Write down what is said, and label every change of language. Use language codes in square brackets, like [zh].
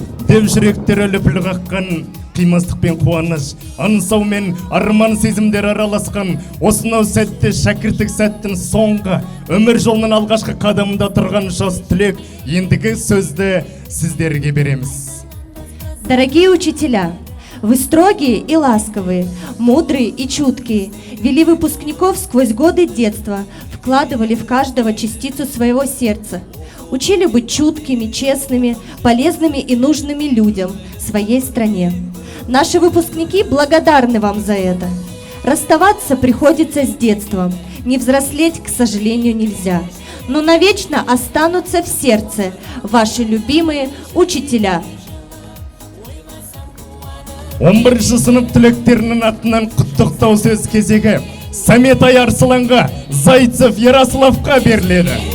[kk] Деп жүректер лүпіл қаққан, қимастық пен қуаныш, аңсау мен арман сезімдер араласқан, осынау сәтте шәкірттік сәттің соңғы, өмір жолының алғашқы қадамында тұрған жас түлек, ендігі сөзді сіздерге береміз. [ru] Дорогие учителя, вы строгие и ласковые, мудрые и чуткие, вели выпускников сквозь годы детства, вкладывали в каждого частицу своего сердца, учили быть чуткими, честными, полезными и нужными людям, своей стране. Наши выпускники благодарны вам за это. Расставаться приходится с детством, не взрослеть, к сожалению, нельзя, но навечно останутся в сердце ваши любимые учителя. [kk] 11 сынып түлектерінің атынан құттықтау сөз кезегі Саметай Арсыланға, Зайцев Ярославқа беріледі.